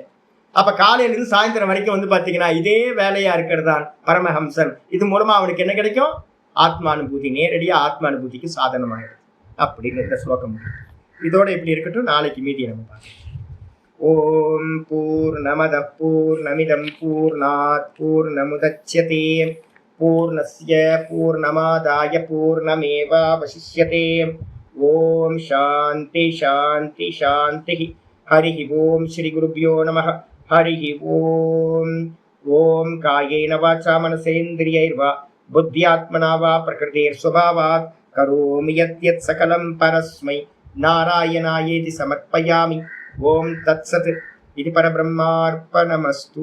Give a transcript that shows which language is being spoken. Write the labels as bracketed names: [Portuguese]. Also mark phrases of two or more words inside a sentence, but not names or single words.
[Tamil] அப்ப காலையில இருந்து சாயந்தரம் வரைக்கும் வந்து பாத்தீங்கன்னா இதே வேலையா இருக்கிறதான் பரமஹம்சன். இது மூலமா அவனுக்கு என்ன கிடைக்கும்? ஆத்மானுபூதி. நேரடியா ஆத்மானுபூதிக்கு சாதனமாயிடும் அப்படின்னு இந்த ஸ்லோகம். இதோட எப்படி இருக்கட்டும், நாளைக்கு மீதியை நம்ம பார்க்கலாம். [Sanskrit] ॐ पूर्णमद पूर्णमिदं पूर्णात् पूर्णमुदच्यते पूर्णस्य पूर्णमादाय पूर्णमेवावशिष्यते. ॐ शान्ति शान्ति शान्ति. हरि ॐ श्री गुरुभ्यो नमः. हरि ॐ. ॐ कायेन वाचा मनसेन्द्रियैर्वा बुद्ध्यात्मना वा प्रकृतिर् स्वभावात् करोमि यत् सकलं परस्मै नारायणायेति समर्पयामि. ॐ तत्सत्। इदं परब्रह्मार्पणमस्तु.